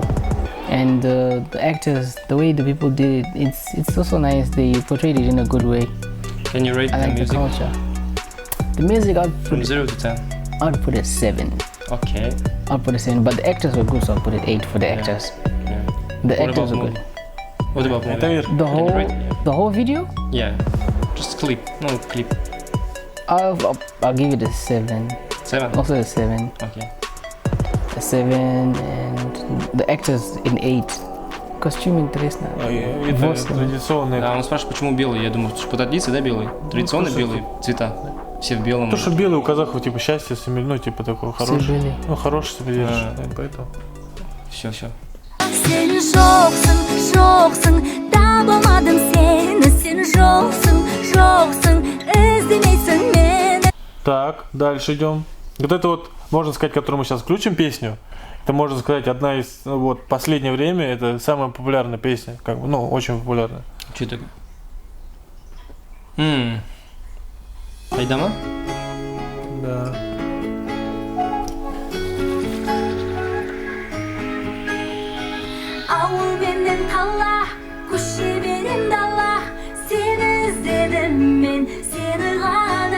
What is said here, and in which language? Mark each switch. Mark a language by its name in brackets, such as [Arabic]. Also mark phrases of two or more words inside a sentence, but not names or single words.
[English] And the actors, the way the people did it, it's also nice. They portrayed it in a good way. Can you rate I the like the music culture. The music, from 0 to 10? I'd put it 7. Okay. I'll put it 7. But the actors were good, so I'll put it 8 for the actors. Yeah. The What actors about were movie? good. What about movie? [Russian] Это верно. [English] The whole video, Yeah. Just clip. No clip. I'll give it a 7. 7. Also a 7. Okay. A 7, and the actors in 8. [Russian] Костюм интересно. Это Восемь. традиционные. Да, он спрашивает, почему белый. Я думаю, что по традиции, да, белый? Традиционно белые цвета. Все в белом. То, что белый у казахов, типа, счастье, ну, типа, такое хорошее. белые. Ну, хорошее себе держишь, поэтому. Все. [Kazakh] Сен жоқсың, жоқсың, табылмадым сені. Сен жоқсың, жоқсың, іздемейсің мені. [Russian] Так, дальше идем. Вот это вот, можно сказать, которую мы сейчас включим песню. Это, можно сказать, одна из, ну, вот, последнее время, это самая популярная песня, как бы, ну, очень популярная. Что это? Айдама? Да. [Kazakh] Ауыл менен қала, көше менен дала. Сені іздедім мен, сені ғана.